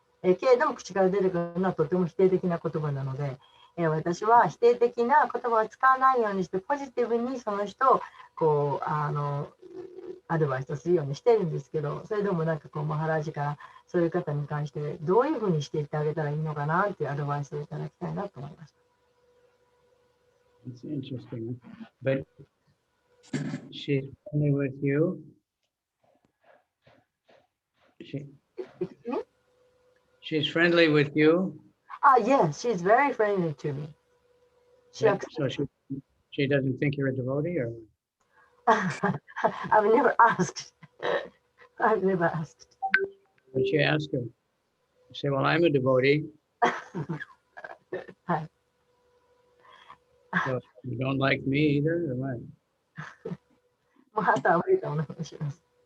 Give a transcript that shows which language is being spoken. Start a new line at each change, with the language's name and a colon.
Japanese: けれども口から出てくるのはとても否定的な言葉なので、私は否定的な言葉を使わないようにしてポジティブにその人をこうアドバイスをするようにしてるんですけど、それでもなんかこうマハラージからそういう方に関してどういうふうにしていってあげたらいいのかなっていうアドバイスをいただきたいなと思いました。
English: It's interesting, but she's friendly with you. She's friendly with you. Yes, she's very friendly to me. So she doesn't think you're a devotee, or I've never asked. I've never asked. when she asks her, you say, "Well, I'm a devotee." Hi. So you don't like me either, or what?
Japanese: もうあとは無理かお願いします。